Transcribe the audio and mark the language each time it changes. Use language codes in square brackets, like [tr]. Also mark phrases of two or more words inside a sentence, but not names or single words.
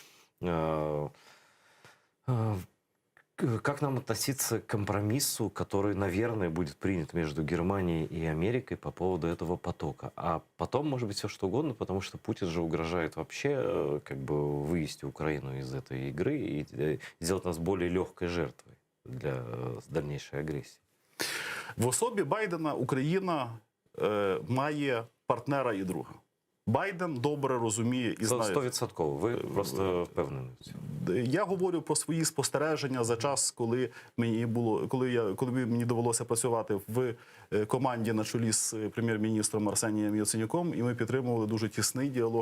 [ru] Как нам относиться к компромиссу, который, наверное, будет принят между Германией и Америкой по поводу этого потока? А потом, может быть, все что угодно, потому что Путин же угрожает вообще как бы вывести Украину из этой игры и сделать нас более легкой жертвой для дальнейшей агрессии. [uk] В особі Байдена Україна має партнера і друга. Байден добре розуміє і знає. 100%. Ви просто впевнені в цьому. Я говорю про свої спостереження за час, коли мені довелося працювати в команді на чолі з прем'єр-міністром Арсенієм Яценюком, і ми підтримували дуже тісний діалог.